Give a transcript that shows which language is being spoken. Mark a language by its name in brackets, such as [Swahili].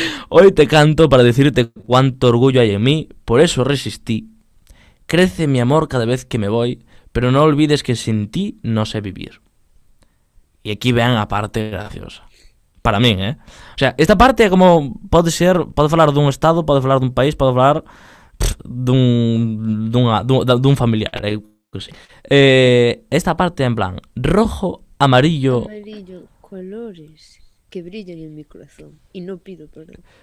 [Spanish] Hoy te canto para decirte cuánto orgullo hay en mí, por eso resistí. Crece mi amor cada vez que me voy, pero no olvides que sin ti no sé vivir. [Galician] E aquí vean a parte graciosa. Para min, O sea, esta parte é como pode falar dun estado, pode falar dun país, pode falar dun familiar, sí. [Spanish] Esta parte en plan rojo, amarillo, colores que brillan en mi corazón y no pido perdón.